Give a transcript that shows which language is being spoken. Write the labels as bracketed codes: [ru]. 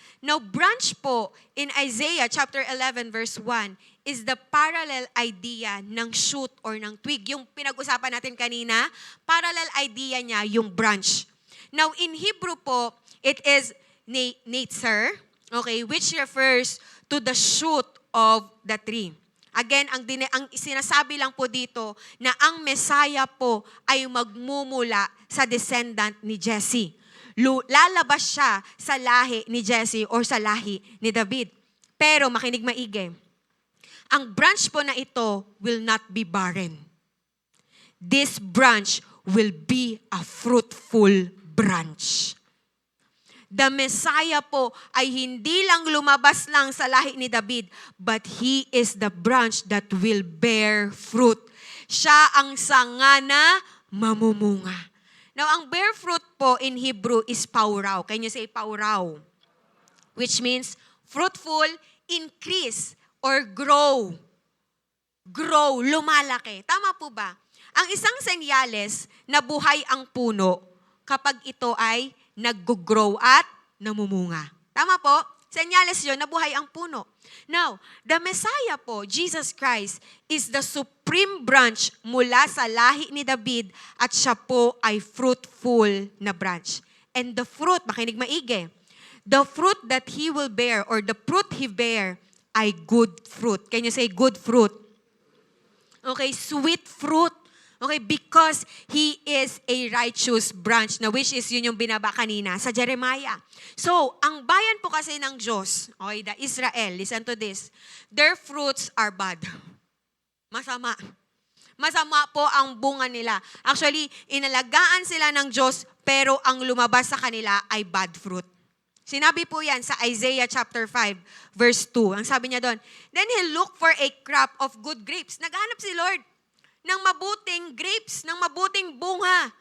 [en] Now, branch po in Isaiah chapter 11 verse 1 is the parallel idea ng shoot or ng twig. [tl] Yung pinag-usapan natin kanina, [en] parallel idea [tl] niya yung branch. [en] Now, in Hebrew po, it is netzer, okay, which refers to the shoot of the tree. [tl] Again, ang sinasabi lang po dito na ang Messiah po ay magmumula sa descendant ni Jesse. Lalabas siya sa lahi ni Jesse or sa lahi ni David. Pero makinig maigi. Ang branch po na ito [en] will not be barren. This branch will be a fruitful branch. [tl] The Messiah po ay hindi lang lumabas lang sa lahi ni David, [en] but He is the branch that will bear fruit. [tl] Siya ang sanga na mamumunga. [en] Now, ang bear fruit po in Hebrew is pauraw. Can you say pauraw? Which means fruitful, increase, or grow. [tl] Grow, lumalaki. Tama po ba? Ang isang senyales na buhay ang puno kapag ito ay nag-grow at namumunga. Tama po? Senyales yun na buhay ang puno. Now, the Messiah po, Jesus Christ, [en] is the supreme branch [tl] mula sa lahi ni David at siya po ay fruitful na branch. [en] And the fruit, [tl] makinig maigi, [en] the fruit that He will bear or the fruit He bear ay good fruit. Can you say good fruit? Okay, sweet fruit. Okay, because He is a righteous branch, na which is [tl] yun yung binaba kanina sa Jeremiah. [en] So, [tl] ang bayan po kasi ng Diyos, [en] okay, the Israel, listen to this, their fruits are bad. [tl] Masama. Masama po ang bunga nila. Actually, inalagaan sila ng Diyos, pero ang lumabas sa kanila ay [en] bad fruit. [tl] Sinabi po yan sa Isaiah chapter 5, verse 2. Ang sabi niya doon, [en] then He looked for a crop of good grapes. [tl] Naghahanap si Lord ng mabuting grapes, ng mabuting bunga.